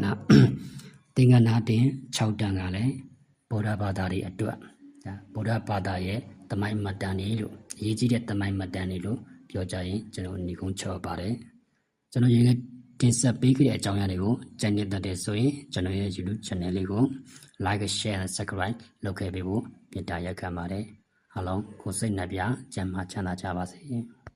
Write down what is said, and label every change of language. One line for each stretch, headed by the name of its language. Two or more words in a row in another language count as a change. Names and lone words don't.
Burmese: နာတင်6တန်ကလည်းဗုဒ္ဓဘာသာတွေအတွက်ဗုဒ္ဓဘာသာရဲ့သမိုင်းမှတ်တမ်းတွေလို့အရေးကြီးတဲ့သမိုင်းမှတ်တမ်းတွေလို့ပြောကြရင်ကျွန်တော်ညီကုန်းချောပါတယ်ကျွန်တော်ရင်တင်ဆက်ပေးခဲ့တဲ့အကြောင်းအရာတွေကိုကြိုက်နေတဲ့ဆိုရင်ကျွန်တော်ရဲ့ YouTube channel လေးကို
English: like share and subscribe
Burmese: လုပ်ခဲ့ပေးဖို့မေတ္တာရက်ခံပါတယ်အားလုံးကိုစိတ်နှပြကျန်းမာချမ်းသာကြပါစေ